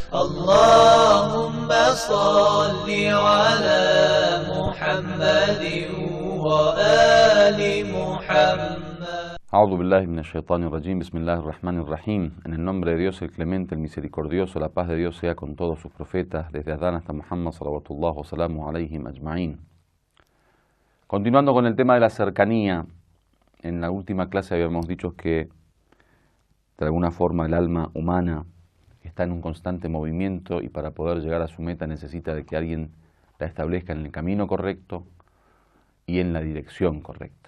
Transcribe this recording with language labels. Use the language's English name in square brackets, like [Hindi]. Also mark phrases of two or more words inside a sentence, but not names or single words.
[Arabic] اللهم صل على محمد وآل محمد. أعوذ بالله من الشيطان الرجيم، بسم الله الرحمن الرحيم. [Spanish] En el nombre de Dios, el clemente, el misericordioso, la paz de Dios sea con todos sus profetas, desde Adán hasta Muhammad [Arabic] صلوات الله وسلام عليهم أجمعين. [Spanish] Continuando con el tema de la cercanía, en la última clase habíamos dicho que de alguna forma el alma humana está en un constante movimiento y para poder llegar a su meta necesita de que alguien la establezca en el camino correcto y en la dirección correcta.